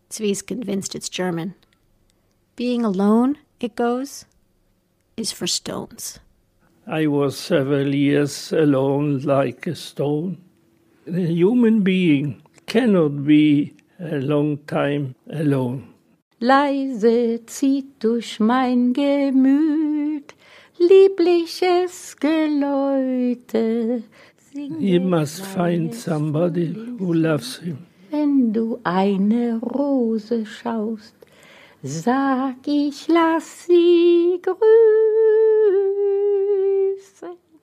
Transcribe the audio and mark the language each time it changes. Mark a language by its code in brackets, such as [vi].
[en] Zvi's convinced it's German. Being alone, it goes, is for stones. I was several years alone like a stone. A human being cannot be a long time alone. [de] Leise zieht durch mein Gemüt liebliches Geläute. [en] He must find somebody who loves him. [de] Wenn du eine Rose schaust, sag ich, lass sie grüßen.